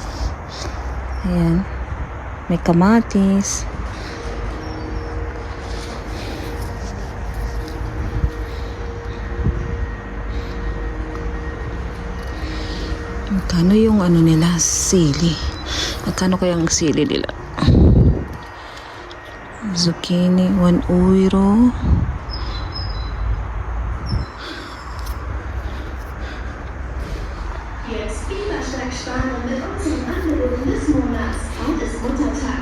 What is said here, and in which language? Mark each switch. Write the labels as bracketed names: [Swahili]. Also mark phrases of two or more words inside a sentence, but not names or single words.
[Filipino] Ayan. May kamatis. Magkano yung ano nila? Sili. Magkano kaya ang sili nila? Zucchini, 1 euro. [German] Jetzt wieder stark sparen mit unseren Angeboten des Monats. Heute ist Muttertag.